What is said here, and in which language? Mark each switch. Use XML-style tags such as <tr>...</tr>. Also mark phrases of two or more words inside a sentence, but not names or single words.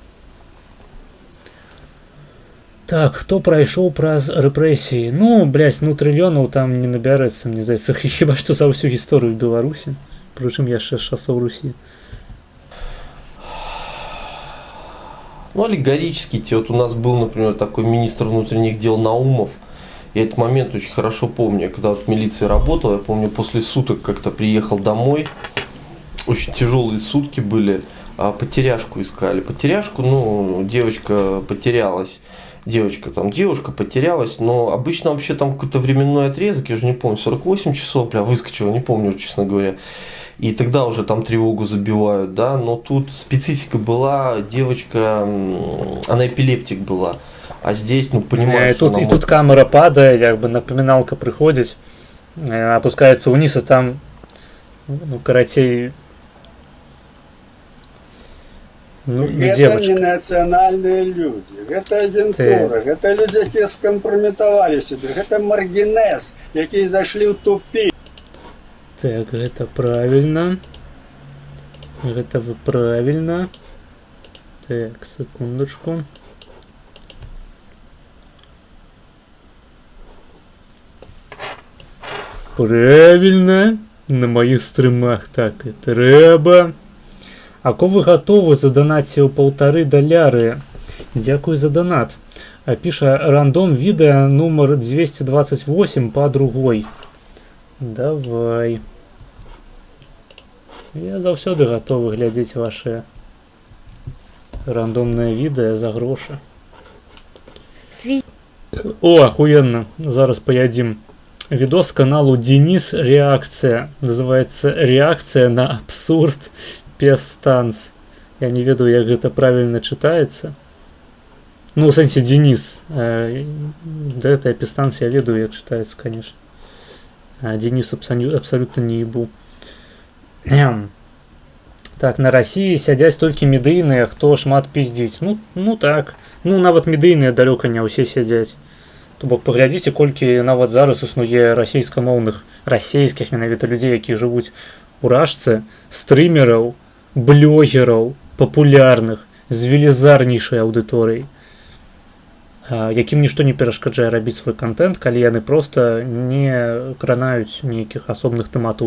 <be>Так, хто прайшоў праз рэпрэсіі? Ну, блядь, ну трыльёнаў там не набярэцца, мне здаецца, хіба што за ўсю гісторыю Беларусі. Прычым яшчэ з часоў Русі. Ну,</be> <ru>аллегорически, вот у нас был, например, такой министр внутренних дел Наумов. Я этот момент очень хорошо помню, когда вот милиция работала, я помню, после суток как-то приехал домой. Очень тяжелые сутки были, потеряшку искали. Потеряшку, ну, девочка потерялась. Девушка потерялась, но обычно вообще там какой-то временной отрезок, я уже не помню, 48 часов, бля, выскочила, не помню, честно говоря. И тогда уже там тревогу забивают, да, но тут специфика была, девочка, она эпилептик была, а здесь, ну, понимаешь, и тут камера падает, как бы напоминалка приходит, опускается вниз, и там, ну, каратей... Ну, не</ru> <be>Гэта</be> <ru>девочка.</ru> <be>не нацыянальныя людзі, гэта агентура, гэта людзі, якія скампраметавалі сябе, гэта маргінез, якія зайшлі ў тупік. Так, гэта правильно. Гэта вы правильно.</be> <ru>Так, секундочку. Правильно.</ru> <uk>На моих стрімах так і треба. А ко ви готові задонатити у $1,5? Дякую за донат. А пише рандом відео номер 228</uk> <ru>по другой. Давай.</ru> <be>Я заўсёды готовы глядзець</be> <ru>ваши рандомные</ru> <be>відэа за грошы. О, охуенно. Зараз поядим.</be> <ru>Видос с каналу Денис Реакция. Называется «Реакция на абсурд Пестанс».</ru> <be>Я не ведаю, як гэта</be> <ru>правильно читается.</ru> <be>Ну,</be> <ru>в сенсе</ru> <be>Денис.</be> <ru>Да, это Пестанс</ru> <be>я ведаю, як</be> <ru>читается, конечно. А Денис абсолютно не ебу.</ru> <be>Так,</be> <ru>на России</ru> <be>сядзяць толькі медыйныя, хто шмат пиздзіць. Ну так. Ну, нават медыйныя далёка не ўсе сядзяць. То бок паглядзіце, колькі нават зараз існуе расійскамоўных, расійскіх менавіта людзей, якія жывуць у рашцы, стрымераў, блогераў, папулярных, з велізарнейшай аўдыторыяй, якім нішто не перашкаджае рабіць свой контент, калі яны проста не кранаюць нейкіх асобных тэматаў.</be>